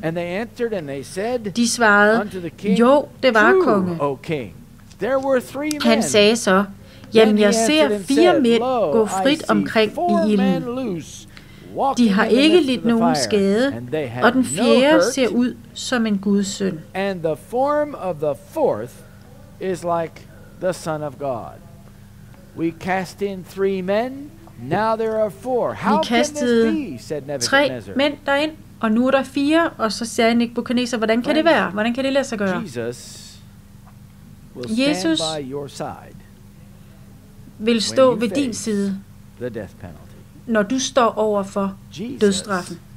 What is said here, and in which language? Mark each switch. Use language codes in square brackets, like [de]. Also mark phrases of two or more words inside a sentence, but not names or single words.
[da] De svarede, jo, det var konge. Han sagde så, jamen jeg ser 4 mænd gå frit omkring i ilden. De har ikke lidt nogen skade, og den fjerde ser ud som en Guds søn. [en] And the form of the fourth is like the Son of God. We cast in 3 men, now there are 4. How can this be? Said Nebuchadnezzar. [da] 3 mænd derind, og nu er der 4, og så sagde Nebukadnesar, hvordan kan det være? Hvordan kan det lade sig gøre? Jesus vil stå ved din side, når du står over for dødsstraffen.